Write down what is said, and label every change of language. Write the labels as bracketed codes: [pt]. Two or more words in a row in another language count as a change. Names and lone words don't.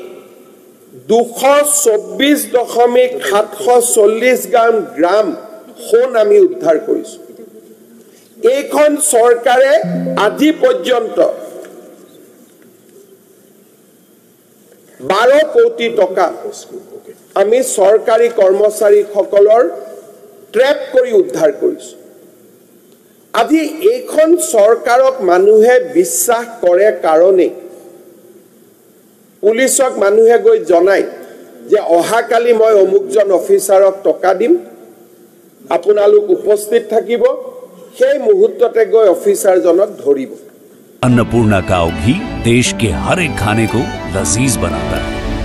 [as] 224.740 গ্ৰাম সোণ আমি উদ্ধাৰ কৰিছো এইখন সৰকাৰে আজি পৰ্যন্ত 12 কোটি টকা আমি সৰকাৰি কৰ্মচাৰী সকলৰ ট্ৰেপ কৰি উদ্ধাৰ কৰিছো আজি এইখন সৰকাৰক মানুহে বিশ্বাস কৰে কাৰণে পুলিচক মানুহে গৈ জনাই যে অহাকালি মই অমুকজন অফিচাৰক টকা দিম আপোনালোক উপস্থিত থাকিব সেই মুহূৰ্ততে গৈ অফিচাৰজনক ধৰিব [hi] अन्नपूर्णा काव घी देश के हर एक खाने को लजीज बनाता है।